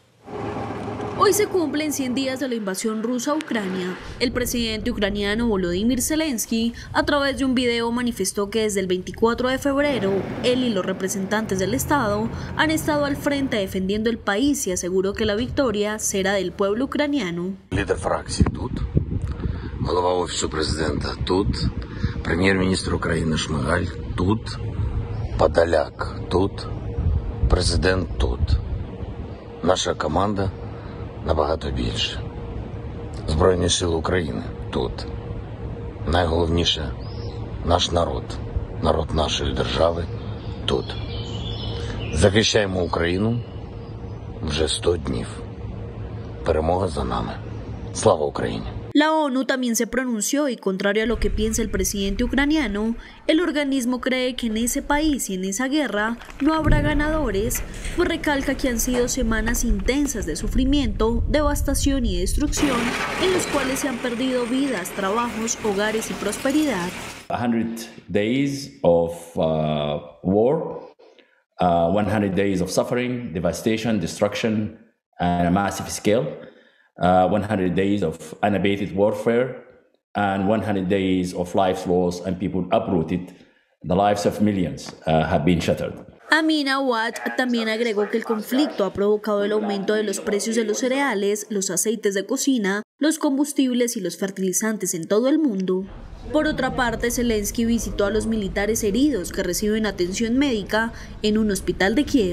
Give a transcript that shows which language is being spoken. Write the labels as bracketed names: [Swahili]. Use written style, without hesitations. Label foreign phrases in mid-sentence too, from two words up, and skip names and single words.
[Spanish] Hoy se cumplen 100 días de la invasión rusa a Ucrania. El presidente ucraniano Volodymyr Zelensky, a través de un video, manifestó que desde el 24 de febrero, él y los representantes del Estado han estado al frente defendiendo el país y aseguró que la victoria será del pueblo ucraniano. [Ukrainian] Лідер фракції тут, голова офісу президента тут, прем'єр-міністр України Шмигаль тут, Подоляк тут, президент тут. Наша команда набагато більше. Збройні сили України тут. Найголовніше – наш народ, народ нашої держави тут. Захищаємо Україну вже 100 днів. Перемога за нами. Слава Україні! [Spanish] La ONU también se pronunció y, contrario a lo que piensa el presidente ucraniano, el organismo cree que en ese país y en esa guerra no habrá ganadores, pues recalca que han sido semanas intensas de sufrimiento, devastación y destrucción, en los cuales se han perdido vidas, trabajos, hogares y prosperidad. [English] 100 days of war, 100 days of suffering, devastation, destruction, and a massive scale. 100 days of unabated warfare and 100 days of lives lost and people uprooted. The lives of millions have been shattered. [Spanish] Amina Awad también agregó que el conflicto ha provocado el aumento de los precios de los cereales, los aceites de cocina, los combustibles y los fertilizantes en todo el mundo. Por otra parte, Zelensky visitó a los militares heridos que reciben atención médica en un hospital de Kiev.